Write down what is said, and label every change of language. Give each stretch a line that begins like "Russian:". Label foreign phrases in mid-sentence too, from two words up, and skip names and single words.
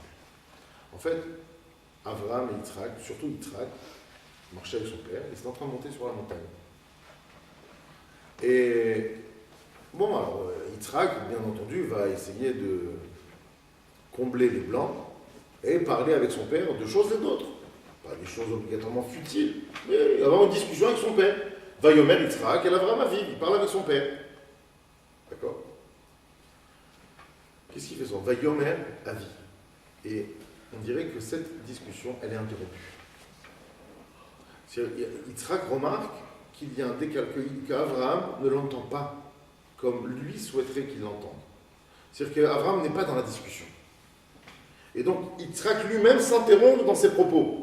French: En fait, Avraham et Yitzhak, surtout Yitzhak, marchaient avec son père, ils étaient en train de monter sur la montagne. Et, bon, alors, Yitzhak, bien entendu, va essayer de combler les blancs et parler avec son père de choses et d'autres. Pas des choses obligatoirement futiles, mais avoir une discussion avec son père.
Hebrew: ויאמר יצחק אל אברהם אביו,
French: il parle avec son père. D'accord? Qu'est-ce qu'il fait ça?
Hebrew: ויאמר אבי.
French: Et on dirait que cette discussion, elle est interrompue. Yitzhak remarque qu'il y a un décalage, qu'Avraham ne l'entend pas comme lui souhaiterait qu'il l'entende. C'est-à-dire qu'Avraham n'est pas dans la discussion. Et donc, Yitzhak lui-même s'interrompt dans ses propos.